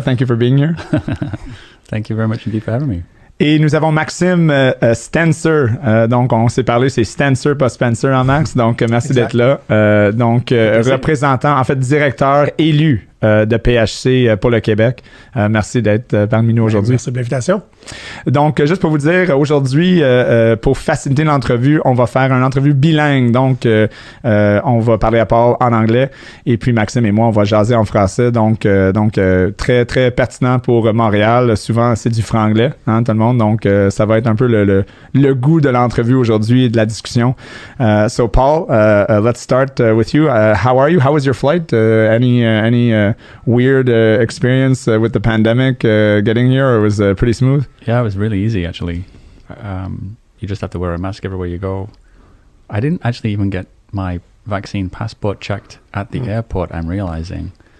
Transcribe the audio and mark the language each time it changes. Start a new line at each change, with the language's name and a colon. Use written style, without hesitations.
English: Thank you for being here. Thank you very much indeed for having me.
French: Et nous avons Maxime Stencer. Donc, on s'est parlé, c'est Stencer, pas Spencer en Max. Donc, merci d'être là. Représentant, en fait, directeur élu de PHC pour le Québec. Merci d'être parmi nous aujourd'hui. Merci de l'invitation. Donc, juste pour vous dire, aujourd'hui, pour faciliter l'entrevue, on va faire une entrevue bilingue. Donc, on va parler à Paul en anglais et puis Maxime et moi, on va jaser en français. Donc très, très pertinent pour Montréal. Souvent, c'est du franglais, hein, tout le monde. Donc, ça va être un peu le goût de l'entrevue aujourd'hui et de la discussion.
English: So, Paul, let's start with you. How are you? How was your flight? Any weird experience with the pandemic getting here, or was it pretty smooth? Yeah, it was really easy actually. You just have to wear a mask everywhere you go. I didn't actually even get my vaccine passport checked at the airport, I'm realizing.